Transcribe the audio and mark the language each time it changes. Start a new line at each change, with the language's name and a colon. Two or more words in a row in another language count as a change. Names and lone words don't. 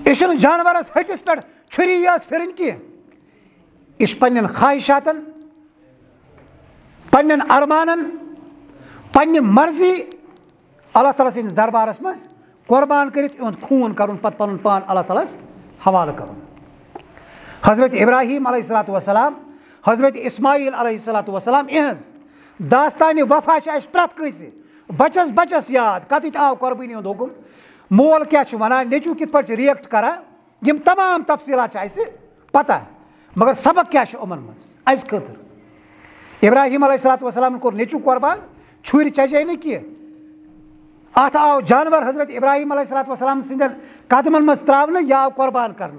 Kashmiri: یہِ چھُنہٕ جانورس ۂٹِس پٮ۪ٹھ چھُری یٲژ پھِرٕنۍ کینٛہہ یہِ چھُ پننٮ۪ن خواہشاتن پننٮ۪ن ارمانن پننہِ مرضی اللہ تعالیٰ سٕنٛدِس دربارس منٛز قۄربان کٔرِتھ یِہُنٛد خوٗن کرُن پتہٕ پنُن پان اللہ تعالیٰ ہس حوالہٕ کرُن. حضرت ابراہیم
Arabic: علیہ السلام
Kashmiri: حضرت اسماعیل
Arabic: علیہ السلام
Kashmiri: یِہٕنٛز داستانہِ وفا چھِ اسہِ پرٛٮ۪تھ کٲنٛسہِ بچس بچس یاد کتٮ۪تھ آو قۄربٲنی ہُنٛد حُکم مول کیٛاہ چھُ ونان نیٚچوٗ کِتھ پٲٹھۍ چھُ رِیکٹ کران یِم تمام تفصیٖلات چھِ اسہِ پتہ مگر سبق کیٛاہ چھُ یِمن منٛز اسہِ خٲطرٕ. ابراہیم
Arabic: علیہ السلام
Kashmiri: کوٚر نیٚچوٗ قۄربان چھُرۍ چجے نہٕ کینٛہہ اتھ آو جانور حضرت ابراہیم
Arabic: علیہ السلام
Kashmiri: سٕنٛدٮ۪ن قدمن منٛز ترٛاونہٕ یہِ آو قۄربان کرنہٕ.